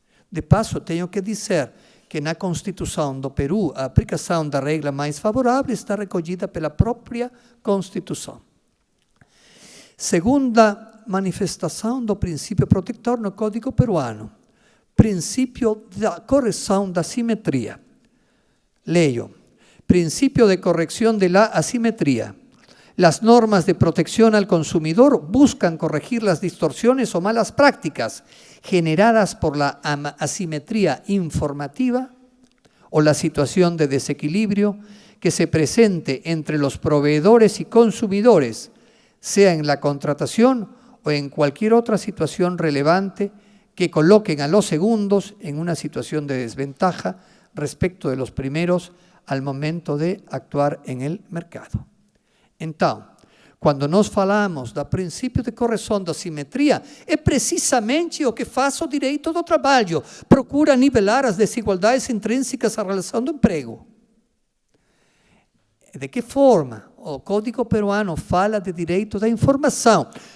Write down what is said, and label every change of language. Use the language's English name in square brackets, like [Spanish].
[Portuguese] De passo, tenho que dizer que na Constituição do Peru, a aplicação da regra mais favorável está recolhida pela própria Constituição. Segunda manifestação do princípio protetor no Código peruano: princípio da correção da simetria. [Spanish] Leio: princípio de corrección de la asimetría. Las normas de protección al consumidor buscan corregir las distorsiones o malas prácticas generadas por la asimetría informativa o la situación de desequilibrio que se presente entre los proveedores y consumidores, sea en la contratación o en cualquier otra situación relevante que coloquen a los segundos en una situación de desventaja respecto de los primeros al momento de actuar en el mercado. [Portuguese] Então, quando nós falamos do princípio de correção da simetria, é precisamente o que faz o direito do trabalho. Procura nivelar as desigualdades intrínsecas à relação do emprego. De que forma? O Código peruano fala de direito da informação.